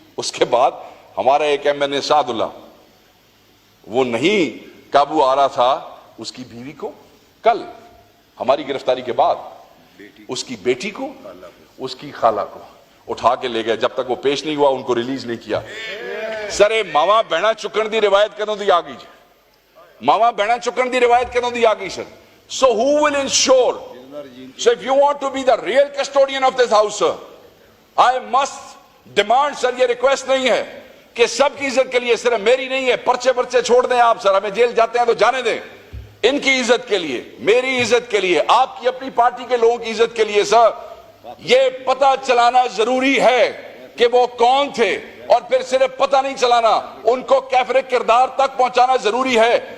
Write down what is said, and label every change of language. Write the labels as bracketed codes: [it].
[ur] اس کے بعد ہمارا ایک ایم سعد اللہ, وہ نہیں قابو آ رہا تھا, اس کی بیوی کو کل ہماری گرفتاری کے بعد اس کی بیٹی کو, اس کی خالہ کو اٹھا کے لے گئے, جب تک وہ پیش نہیں ہوا ان کو ریلیز نہیں کیا. [pa] سر ماما بہنا چکن دی روایت کدوں دی آ گئی, ماما بہنا چکن دی روایت کدوں دی آ گئی سر. [en] So who will ensure? So if you want to be the real custodian of this house, sir, I must demand, sir, [ur] یہ ریکویسٹ نہیں ہے کہ سب کی عزت کے لیے, صرف میری نہیں ہے, پرچے چھوڑ دیں آپ سر, ہمیں جیل جاتے ہیں تو جانے دیں, ان کی عزت کے لیے, میری عزت کے لیے, آپ کی اپنی پارٹی کے لوگوں کی عزت کے لیے سر یہ پتہ چلانا ضروری ہے کہ وہ کون تھے, اور پھر صرف پتہ نہیں چلانا, ان کو کیفر کردار تک پہنچانا ضروری ہے.